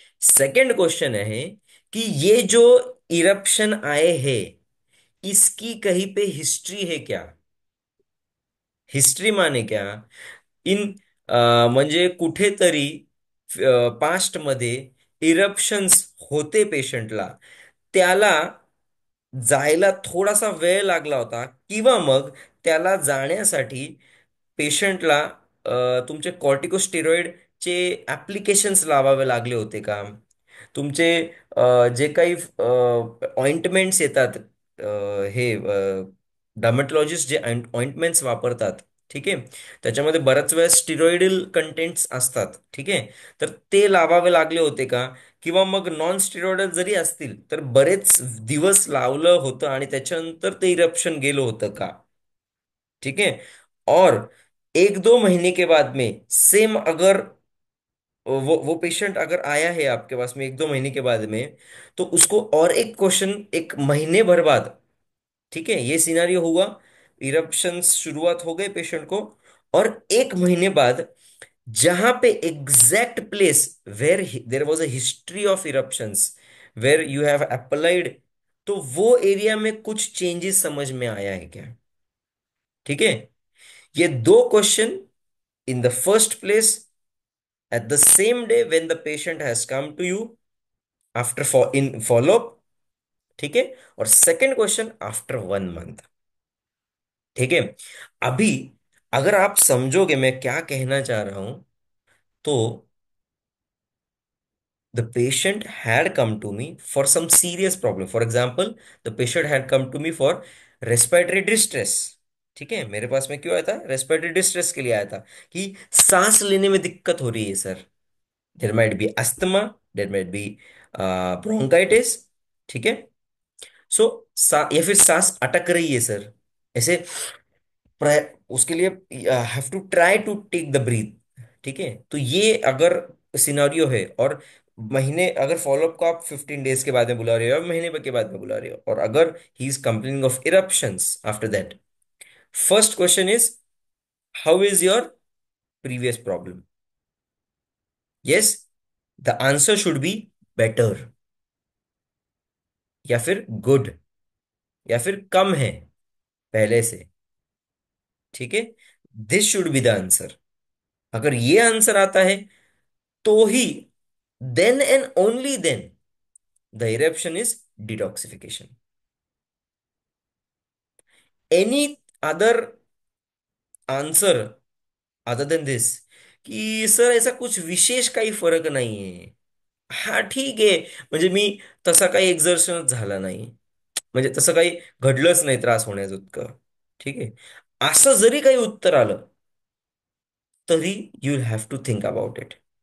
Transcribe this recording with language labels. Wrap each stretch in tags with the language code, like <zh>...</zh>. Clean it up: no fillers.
<hi>Second question है कि ये जो इरप्शन आए हैं, इसकी कहीं पे हिस्ट्री है क्या? हिस्ट्री माने क्या?</hi> <mr>इन म्हणजे कुठेतरी पास्टमध्ये इरप्शन्स होते पेशंटला, त्याला जायला थोडासा वेळ लागला होता, किंवा मग त्याला जाण्यासाठी पेशंटला तुमचे कॉर्टिकोस्टेरॉइडचे ॲप्लिकेशन्स लावावे लागले होते का? तुमचे जे काही ऑइंटमेंट्स येतात, हे डर्मॅटॉलॉजिस्ट जे ऑइंटमेंट्स वापरतात, ठीक आहे, त्याच्यामध्ये बऱ्याच वेळा स्टिरॉइडल कंटेंट्स असतात, ठीक आहे, तर ते लावावे लागले होते का? किंवा मग नॉन स्टिरॉइडल जरी असतील तर बरेच दिवस लावलं होतं आणि त्याच्यानंतर ते इरप्शन गेलं होतं का?</mr> <hi>ठीक है. और एक दो महीने के बाद में सेम अगर वो पेशेंट अगर आया है आपके पास में एक दो महीने के बाद में, तो उसको और एक क्वेश्चन एक महीने भर बाद, ठीक है, ये सिनारियो हुआ, इरप्शंस शुरुआत हो गए पेशेंट को, और एक महीने बाद जहां पे</hi> <en>exact place where there was a history of eruptions, where you have applied,</en> <hi>तो वो एरिया में कुछ चेंजेस समझ में आया है क्या? ठीक है.</hi> <en>ये दो question in the first place at the same day when the patient has come to you after in follow up,</en> <hi>ठीक है, और सेकंड क्वेश्चन</hi> <en>After 1 month.</en> <hi>ठीक है. अभी अगर आप समझोगे मैं क्या कहना चाह रहा हूं, तो</hi> <en>the patient had come to me for some serious problem. For example, the patient had come to me for respiratory distress.</en> <hi>ठीक है, मेरे पास में क्यों आया था? रेस्पिरेटरी डिस्ट्रेस के लिए आया था कि सांस लेने में दिक्कत हो रही है sir.</hi> <en>there might be asthma, there might be bronchitis,</en> <hi>ठीक है. सो या फिर सांस अटक रही है सर, ऐसे उसके लिए</hi> <en>Have to try to take the breath.</en> <hi>ठीक है, तो ये अगर सिनारियो है, और महीने अगर फॉलोअप को आप 15 डेज के बाद में बुला रहे हो या महीने के बाद में बुला रहे हो, और अगर</hi> <en>He is complaining of eruptions after that, first question is, how is your previous problem? Yes, the answer should be better,</en> <hi>या फिर गुड, या फिर कम है पहले से.</hi> <en>ठीक है, this should be the answer.</en> <hi>अगर ये आंसर आता है, तो ही,</hi> <en>Then and only then the eruption is detoxification. Any other answer other than this,</en> <hi>की सर ऐसा कुछ विशेष</hi> <mr>काही फरक नाहीये, हा ठीक आहे, म्हणजे मी तसा काही एक्झर्शनच झाला नाही, म्हणजे तसं काही घडलंच नाही त्रास होण्याजोगतं, ठीक आहे, असं जरी काही उत्तर आलं, तरी</mr> <en>You will have to think about it.</en>